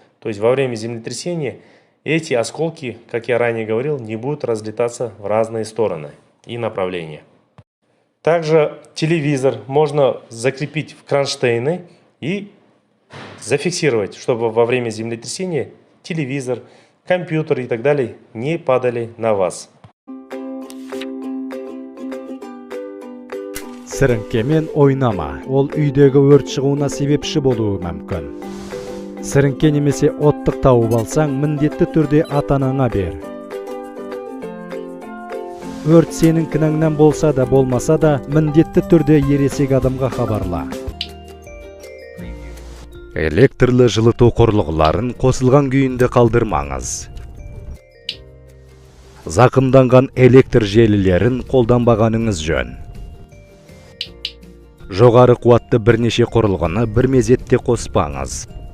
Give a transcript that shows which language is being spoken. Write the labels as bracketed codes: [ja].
[ru] То есть во время землетрясения эти осколки, как я ранее говорил, не будут разлетаться в разные стороны и направления. Также телевизор можно закрепить в кронштейны и зафиксировать, чтобы во время землетрясения телевизор, компьютер и так далее не падали на вас. [kk] Сіріңкемен ойнама, ол үйдегі өрт шығуына себепші болуы мүмкін. Сіріңке немесе оттық тауып алсаң, міндетті түрде ата-анаңа бер. Өрт сенің кінәңнен болса да болмаса да, міндетті түрде ересек адамға хабарла. [ky] электрлі жылытуу корулгуларын косулган күйүндө калдырмаңыз. Закымданган электр желилерин колдонбаганыңыз жөн. Жогары кубатты бир нече курулгуну бир мезетте коспаңыз.